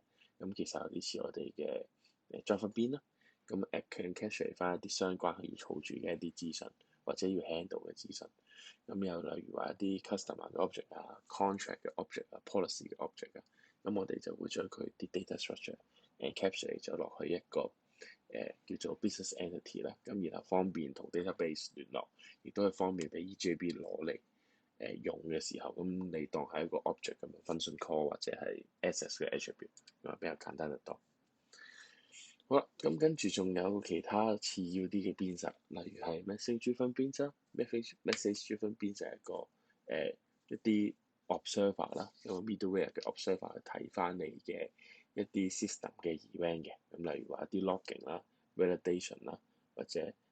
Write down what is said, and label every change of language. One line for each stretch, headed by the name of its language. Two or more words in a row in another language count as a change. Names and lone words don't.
Cantonese: 咁其實有啲似我哋嘅Java Bean啦。咁capture 翻一啲相關要儲住嘅一啲資訊，或者要 handle 嘅資訊。咁又例如話一啲 customer 嘅 object 啊、contract 嘅 object 啊、policy 嘅 object 啊，咁我哋就會將佢啲
English: data structure
Cantonese: capture 咗落去一個叫做
English: business entity
Cantonese: 啦。咁然後方便同 database 聯絡，亦都係方便俾 EJB 攞嚟用嘅時候，咁你當係一個 object 咁樣
English: function call
Cantonese: 或者係 access 嘅 attribute，咁比較簡單得多。好啦，咁跟住仲有其他次要啲嘅編輯，例如係 message-driven 編輯 ，message-driven 編輯係一個一啲 observer 啦，一個 middleware 嘅 observer 去睇翻你嘅一啲 system 嘅 event 嘅，咁例如話一啲 logging 啦、validation 啦，或者